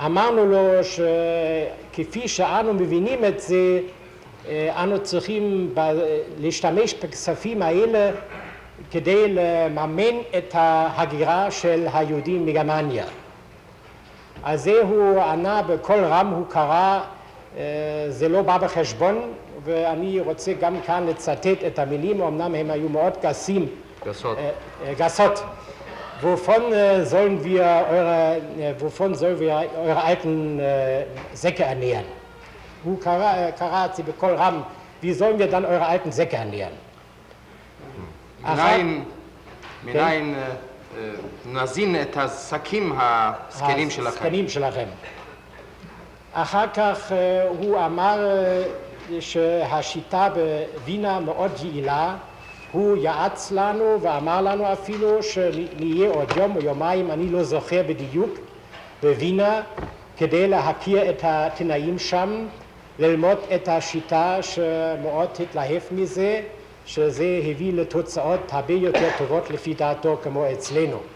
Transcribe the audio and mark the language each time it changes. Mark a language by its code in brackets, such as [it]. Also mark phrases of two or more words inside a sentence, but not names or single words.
[he] אמרנו לו שכפי שאנו מבינים את זה, אנו צריכים להשתמש בכספים האלה כדי לממן את ההגירה של היהודים מגרמניה. אז זה הוא ענה בקול רם, הוא קרא, זה לא בא בחשבון, ואני רוצה גם כאן לצטט את המילים, אמנם הם היו מאוד גסות. [de] Wovon sollen wir eure alten Säcke ernähren? [he] הוא קרא את זה בקול רם, [de] wie sollen wir dann eure alten Säcke ernähren? [he] מניין נזין את השקים הזקנים שלכם. אחר כך הוא אמר שהשיטה בווינה מאוד יעילה, הוא יעץ לנו ואמר לנו אפילו שנהיה עוד יום או יומיים, אני לא זוכר בדיוק, בווינה, כדי להכיר את התנאים שם, ללמוד את השיטה שמאוד התלהב מזה, שזה הביא לתוצאות הרבה יותר טובות לפי דעתו כמו אצלנו.